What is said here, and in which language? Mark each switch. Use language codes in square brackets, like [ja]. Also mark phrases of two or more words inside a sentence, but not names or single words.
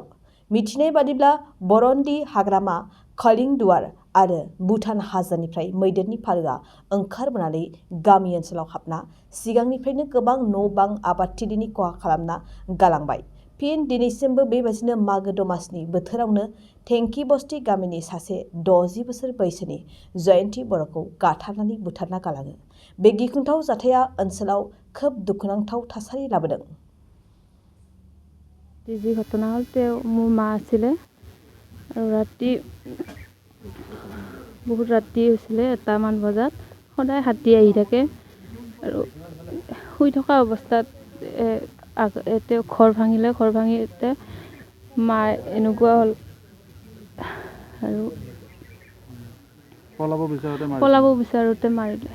[brx] मिथिनाय बादिब्ला बरन्दी हाग्रामा, खलिंदुवार आरो भुटान हाजोनिफ्राय मैदेरनि फालोआ ओंखारबोनानै गामि ओनसोलाव हाबना सिगांनिफ्रायनो गोबां न' बां आबादथिलिनि खहा खालामना गालांबाय। फिन दिनैसिमबो बेबादिनो मागो दमासिनि बोथोरावनो टेंकी बस्ती गामिनि सासे 60 बोसोर बैसोनि जयन्ती बर'खौ गाथारनानै बुथारना गालाङो। बे गिख्रंथाव जाथाया ओनसोलाव खोब दुखुनांथाव थासारि लाबोदों। [as] যি ঘটনা হ'ল মোৰ মা আছিলে আৰু ৰাতি বহুত ৰাতি হৈছিলে 1টামান বজাত। সদায় হাতী আহি থাকে আৰু শুই থকা অৱস্থাত তেওঁ ঘৰ ভাঙিতে মা এনেকুৱা হ'ল আৰু পলাব বিচাৰোঁতে মাৰিলে।